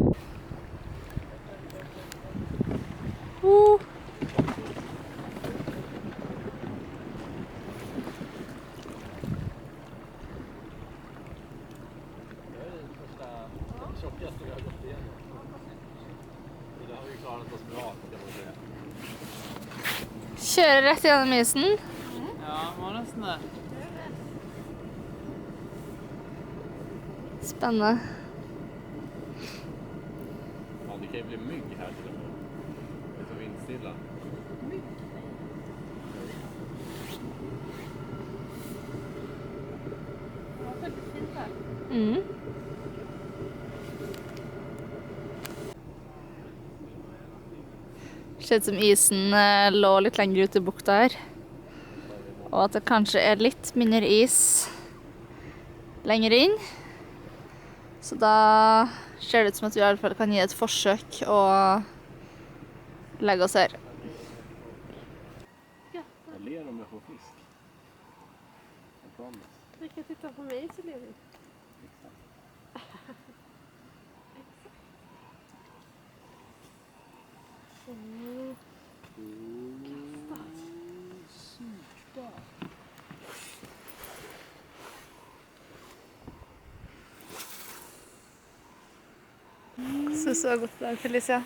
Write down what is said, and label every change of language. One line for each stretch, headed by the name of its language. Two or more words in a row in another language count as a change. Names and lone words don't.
Swedish: Tjockaste vi har gått igenom. Så det har vi klarat oss bra, kan man säga.
Norwegian: Kjører rett gjennom isen. Ja, må nesten det. Spennende. Ja,
Swedish: det kan ju bli mygg här till och med. Det är så vindstilla. Mm.
Norwegian: Det ser ut som isen lå litt lenger ut i bukta her. Og at det kanskje er litt mindre is lenger inn. Så da ser det ut som at vi i alle fall kan gi et forsøk og legge oss her.
Swedish: Jag ler om jag får fisk. Jag promise. Du kan titta på mig så ler vi.
Norwegian: Synes det var godt dag, Felicia.